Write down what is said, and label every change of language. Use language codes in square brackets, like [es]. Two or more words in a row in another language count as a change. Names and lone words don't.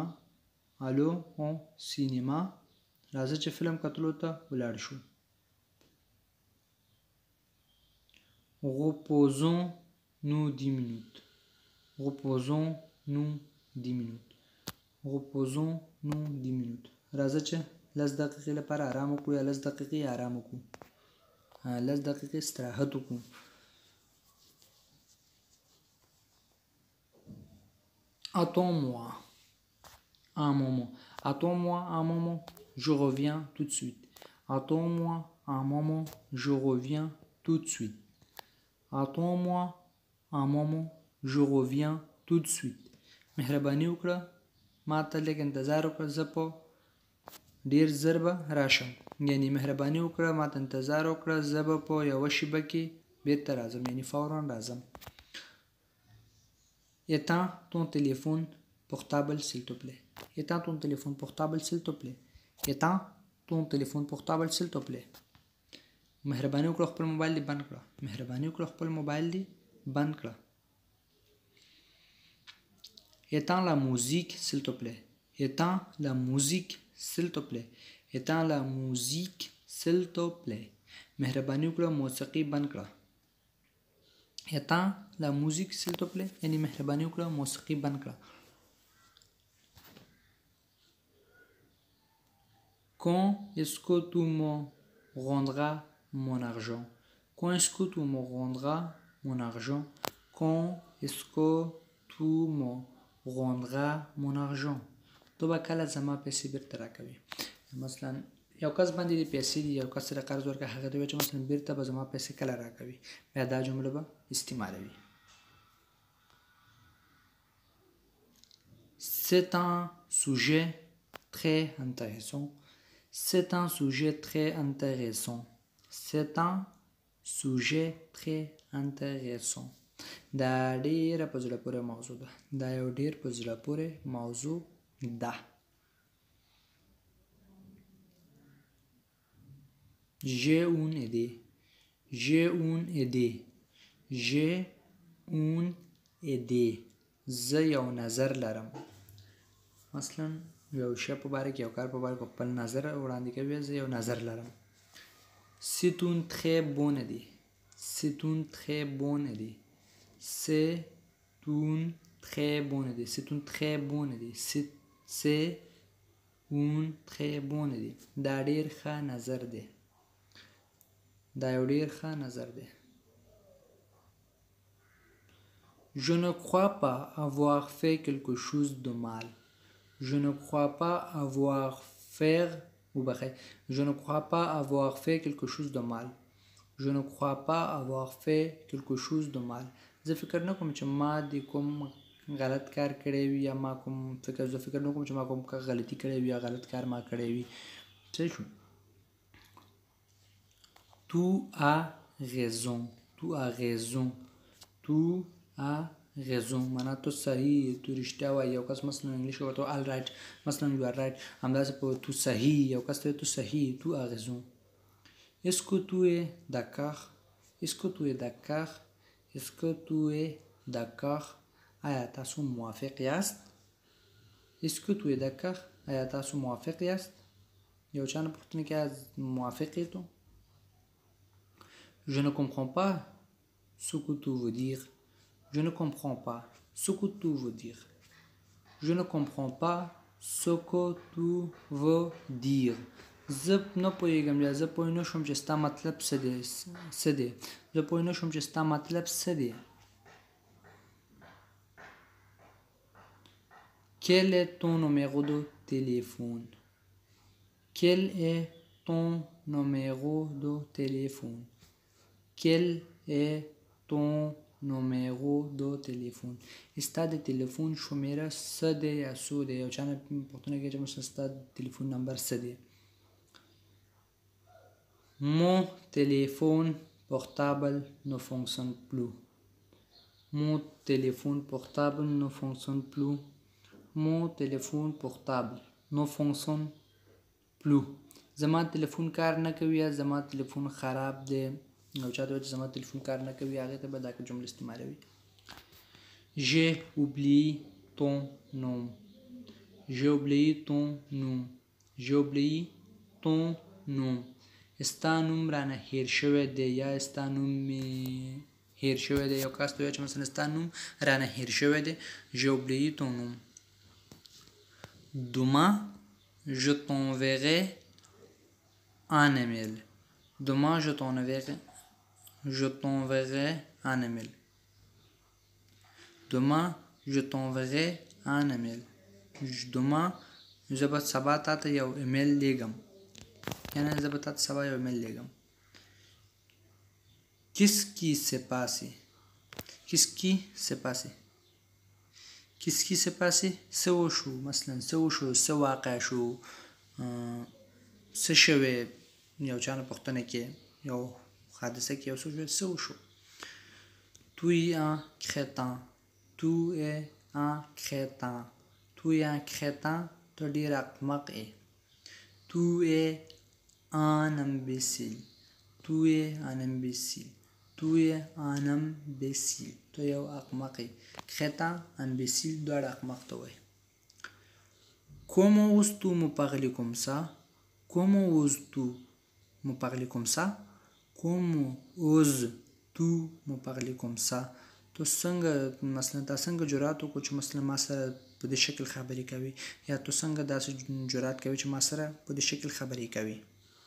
[fr] Allons au cinéma. [ps] راځه چې فلم کتلو ته ولاړ شو. [fr] Reposons-nous 10 minutes. Reposons-nous 10 minutes. Reposons-nous 10 minutes. [ps] راځه چې 10 دقیقې لپاره آرام وکړو یا 10 دقیقې آرام وکړو. 10 دقیقې استراحت وکړو. [fr] Attends-moi un moment. Attends-moi un moment. Je reviens tout de suite. Attends-moi un moment. Je reviens tout de suite. Attends-moi un moment. Je reviens tout de suite. [ps] مهرباني وکړه ما ته لږ انتظار وکړه، زه په ډېر ژر به راشم. یعنې مهرباني وکړه ما ته انتظار وکړه، زه به په یوه شېبه کې بېرته راځم، یعنې فوراً راځم. [fr] Éteins ton téléphone portable s'il te plaît. Éteins ton téléphone portable s'il te plaît. Éteins ton téléphone portable s'il te plaît. [ps] مهرباني وکړه خپل موبایل دې بند کړه. مهرباني وکړه خپل موبایل دې بند کړه. [fr] Éteins la musique s'il te plaît. Éteins la musique s'il te plaît. Éteins la musique s'il te plaît. [ps] مهرباني وکړه موسیقي بند کړه. [fr] Éteins la musique s'il te plaît. [ps] یعنې مهرباني وکړه موسیقي بند کړه. [fr] Quand est-ce que tu me rendras mon argent? Quand est-ce que tu me rendras mon argent? Quand est-ce que tu me rendras mon argent? [ps] تو به کله زما پیسې بیرته راکوي. مثلا یو کس باندې دې پیسې دي، یو کس سره قرض ورکړه، هغه ته وایي چې مثلا بیرته به زما پیسې کله راکوي. بیا دا جمله به استعمالوي. [fr] C'est un sujet très intéressant. C'est un sujet très intéressant. C'est un sujet très intéressant. [ps] دا ډېره په زړه پورې موضوع ده. دا یو ډېر په زړه پورې موضوع ده. [fr] J'ai une idée. J'ai une idée. J'ai une idée. [ps] زه یو نظر لرم. مثلا یو شی په باره کې یو کار په باره کې خپل نظر وړاندې کوي. زه یو نظر لرم. [fr] C'est une très bonne idée. C'est une très bonne idée. C'est une très bonne idée. C'est une très bonne idée. C'est une très bonne idée. [ps] دا ډیر ښه نظر دی. دا یو ډیر ښه نظر دی. [fr] Je ne crois pas avoir fait quelque chose de mal. Je ne crois pas avoir fait Je ne crois pas avoir fait quelque chose de mal. Je ne crois pas avoir fait quelque chose de mal. [ps] زه فکر نه کوم چې ما د کوم غلط کار کړی وي یا ما کوم زه فکر نه کوم چې ما کوم غلطي کړی وي یا غلط کار ما کړی وي. صحیح شو. [fr] Tu as raison. Tu as raison. Tu as raison. [ps] معنا تو صحیح تو رښتیا وایي. یو کس مثلا انګلیش ورته [en] all right [ps] مثلا [en] you are right. [ps] همداسې په تو صحیح یو کس ته تو صحیح [fr] tu as raison. Est-ce que tu es d'accord? Est-ce que tu es d'accord? Est-ce que tu es d'accord? [ps] آیا تاسو موافق یاست؟ [fr] Est-ce que tu es d'accord? [ps] آیا تاسو موافق یاست؟ یو چا نه پوښتنه کې موافق یې تو؟ [fr] Je ne comprends pas ce que tu veux dire. Je ne comprends pas ce que tu veux dire. Je ne comprends pas ce que tu veux dire. [ps] زه نه پوهېږم یا زه پوه نه شوم چې ستا مطلب څه دی. زه پوه نه شوم چې ستا مطلب څه دی. [fr] Quel est ton numéro de téléphone? Quel est ton numéro de téléphone? Quel est ton numéro de téléphone? [ps] ستا د تلیفون شمیره څه دی یا څو دی. یو چا نه پوښتنه کوي چې مثلا ستا د تلیفون نمبر څه دی. [fr] Mon téléphone portable ne fonctionne plus. Mon téléphone portable ne fonctionne plus. Mon téléphone portable ne fonctionne plus. [ps] زما تلیفون کار نه کوي یا زما تلیفون خراب دی. یو چا ته وایي چې زما تلیفون کار نه کوي هغې ته به دا جمله استعمالوي. [fr] J'ai oublié ton nom. J'ai oublié ton nom. J'ai oublié ton nom. [ps] ستا نوم رانه هیر شوی دی یا ستا نوم مې هیر شوی دی. یو کس ته وایي چې مثلا ستا نوم رانه هیر شوی دی. [fr] J'ai oublié ton nom. Demain, je t'enverrai un email. Demain, je t'enverrai un email. Demain, je t'enverrai un email. Demain, [ps] زه به سبا تا ته یو ایمیل لیږم. یعنی زه به تا ته سبا یو ایمیل لیږم. [fr] Qu'est-ce qui s'est passé? Qu'est-ce qui s'est passé? Qu'est-ce qui s'est passé? [ps] څه وشو. مثلا څه وشو. څه واقع شو. څه شوی. یو چا نه پوښتنه کې یو حادثه کې یو څه شوی. څه وشو. [fr] Tu es un crétin. Tu es un crétin. Tu es un crétin. [ps] ته ډېر احمق یې. [fr] Tu es un imbécile. Tu es un imbécile. Tu es un imbécile. [ps] ته یو احمق یې. [fr] crétin, imbécile [ps] دواړه احمق ته وایي. [fr] Comment oses-tu me parler comme ça? Comment oses-tu me parler comme ça? Comment oses-tu me parler comme ça? [ps] تو څنګه مثلا تا څنګه جرأت وکړو چې مثلا ما سره په دې شکل خبرې کوي یا تو څنګه داسې جرأت کوي چې ما سره په دې شکل خبرې کوي.